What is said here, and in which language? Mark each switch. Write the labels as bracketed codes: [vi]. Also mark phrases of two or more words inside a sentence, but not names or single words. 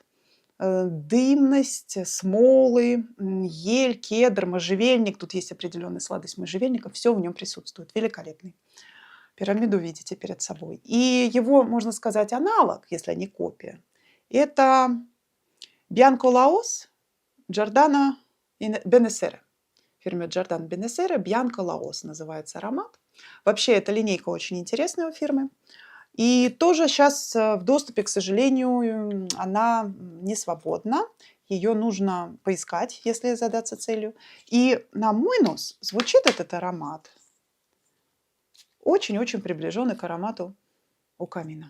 [ru] Дымность, смолы, ель, кедр, можжевельник. Тут есть определенная сладость можжевельника. Все в нем присутствует. Великолепный. Пирамиду видите перед собой. И его, можно сказать, аналог, если не копия, это Bianco Laos Giordano Benessere. Фирме Giordano Benessere Bianco Laos называется аромат. Вообще, эта линейка очень интересная у фирмы. И тоже сейчас в доступе, к сожалению, она не свободна. Ее нужно поискать, если задаться целью. И на мой нос звучит этот аромат очень-очень приближенный к аромату у камина.